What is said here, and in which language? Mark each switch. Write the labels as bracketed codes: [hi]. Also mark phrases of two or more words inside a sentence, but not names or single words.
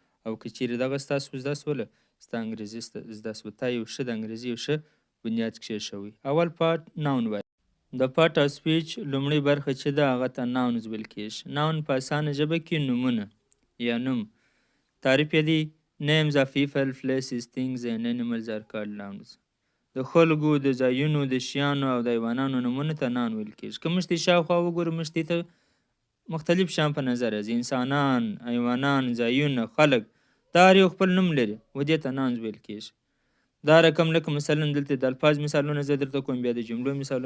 [ps] او که چیرې دغه ستاسو زده شوله، ستا انګریزي زده شوه، تا یو ښه د انګریزي یو ښه بنیاد کېښوی. اول پارټ ناون وایي. د [en] part of speech [ps] لومړۍ برخه چې ده هغه ته ناونز ویل کېږي. ناون په اسانه ژبه کې نومونه یا نوم. تعریف یې دی [en] names of people, places, things and animals are called nouns. [ps] د خلکو، د ځایونو، د شیانو او د حیوانانو نومونو ته ناون ویل کېږي. که موږ ته شاوخوا وګورو، موږ ته مختلف شیان په نظر راځي. انسانان، حیوانان، ځایونه، خلک، دا هر یو خپل نوم لري و دې ته ناونز ویل کېږي. دا رقم لکه مثلا دلته د الفاظ مثالونه زه درته کوم، بیا د جملو مثالونه.